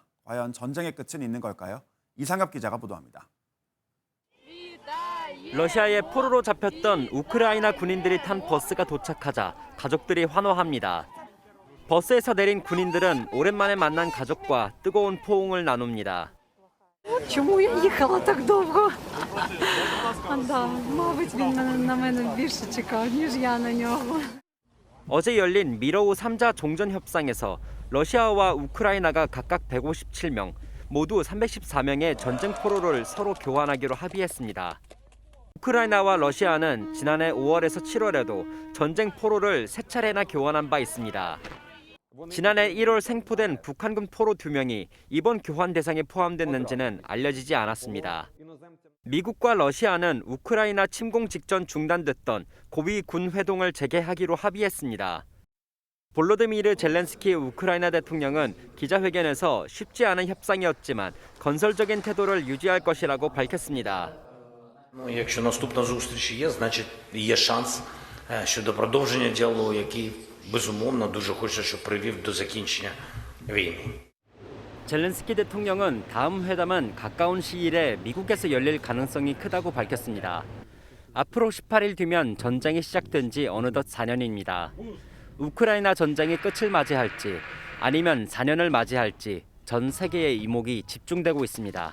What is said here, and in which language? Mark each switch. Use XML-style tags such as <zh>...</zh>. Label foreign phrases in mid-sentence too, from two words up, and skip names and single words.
<ko>과연 전쟁의 끝은 있는 걸까요? 이상엽 기자가 보도합니다. 러시아의 포로로 잡혔던 우크라이나 군인들이 탄 버스가 도착하자 가족들이 환호합니다. 버스에서 내린 군인들은 오랜만에 만난 가족과 뜨거운 포옹을 나눕니다.</ko> <uk>Чому я їхала так довго? Мабуть, він на мене більше чекав, ніж я на нього.</uk> <ko>어제 열린 미러우 3자 종전 협상에서 러시아와 우크라이나가 각각 157명, 모두 314명의 전쟁 포로를 서로 교환하기로 합의했습니다. 우크라이나와 러시아는 지난해 5월에서 7월에도 전쟁 포로를 3차례나 교환한 바 있습니다. 지난해 1월 생포된 북한군 포로 2명이 이번 교환 대상에 포함됐는지는 알려지지 않았습니다. 미국과 러시아는 우크라이나 침공 직전 중단됐던 고위 군 회동을 재개하기로 합의했습니다. 볼로디미르 젤렌스키 우크라이나 대통령은 기자회견에서 쉽지 않은 협상이었지만 건설적인 태도를 유지할 것이라고 밝혔습니다.</ko> <uk>Якщо наступна зустріч є, значить є шанс щодо продовження діалогу, який, безумовно, дуже хоче, щоб привів до закінчення війни.</uk> <ko>젤렌스키 대통령은 다음 회담은 가까운 시일에 미국에서 열릴 가능성이 크다고 밝혔습니다. 앞으로 18일 뒤면 전쟁이 시작된 지 어느덧 4년입니다. 우크라이나 전쟁이 끝을 맞이할지 아니면 4년을 맞이할지 전 세계의 이목이 집중되고 있습니다.</ko>